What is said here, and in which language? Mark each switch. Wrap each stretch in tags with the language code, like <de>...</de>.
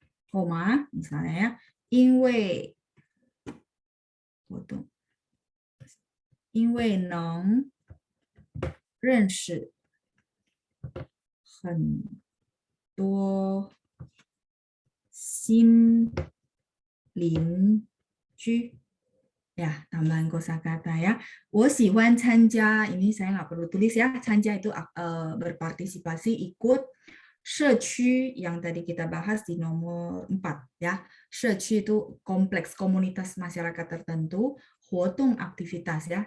<id>Koma, misalnya ya, 因为活动.</id> <zh>因为能认识很多新邻居.</zh> <id>Ya, tambahan kosakata ya.</id> <zh>我喜欢参加,</zh> <id>ini saya nggak perlu tulis ya. 参加itu berpartisipasi, ikut. 社区 yang tadi kita bahas di nomor 4 ya. 社区 itu kompleks, komunitas masyarakat tertentu. 活动 aktivitas ya.</id>